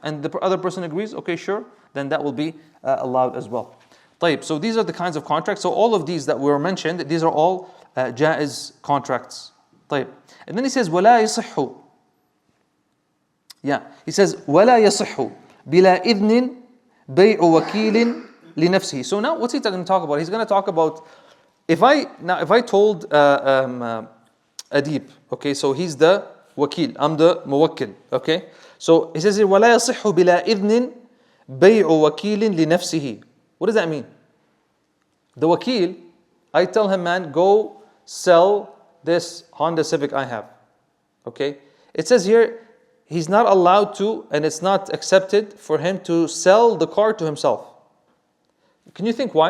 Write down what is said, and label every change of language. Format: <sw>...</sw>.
<en>And the other person agrees, okay, sure, then that will be allowed as well. طيب, so these are the kinds of contracts. So all of these that were mentioned, these are all jaiz contracts. طيب. And then he says,</en> <ar>وَلَا يَصِحُّ.</ar> <en>Yeah. He says,</en> <ar>وَلَا يَصِحُّ بِلَا إِذْنٍ بيع وكيل لنفسه.</ar> <en>So now what's he going to talk about? He's going to talk about if I told Adib, okay, so he's the wakil, I'm the muwakkil, okay. So he says here,</en> <ar>ولا يصح بلا إذن بيع وكيل لنفسه.</ar> <en>What does that mean? The wakil, I tell him, man, go sell this Honda Civic I have, okay. It says here, he's not allowed to, and it's not accepted for him to sell the car to himself. Can you think why?</en>